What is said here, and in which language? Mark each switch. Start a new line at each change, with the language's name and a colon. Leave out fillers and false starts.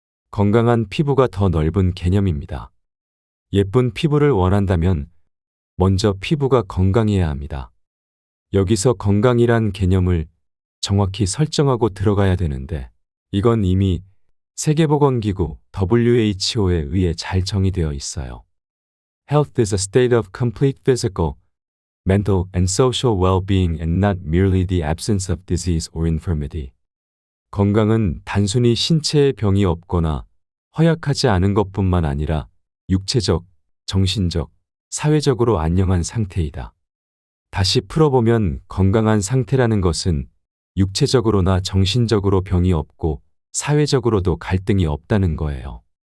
Korean: 건강한 피부가 더 넓은 개념입니다. 예쁜 피부를 원한다면 먼저 피부가 건강해야 합니다. 여기서 건강이란 개념을 정확히 설정하고 들어가야 되는데 이건 이미 세계보건기구 WHO에 의해 잘 정의되어 있어요.
English: Health is a state of complete physical, mental and social well-being and not merely the absence of disease or infirmity.
Korean: 건강은 단순히 신체에 병이 없거나 허약하지 않은 것뿐만 아니라 육체적, 정신적, 사회적으로 안녕한 상태이다. 다시 풀어보면 건강한 상태라는 것은 육체적으로나 정신적으로 병이 없고 사회적으로도 갈등이 없다는 거예요.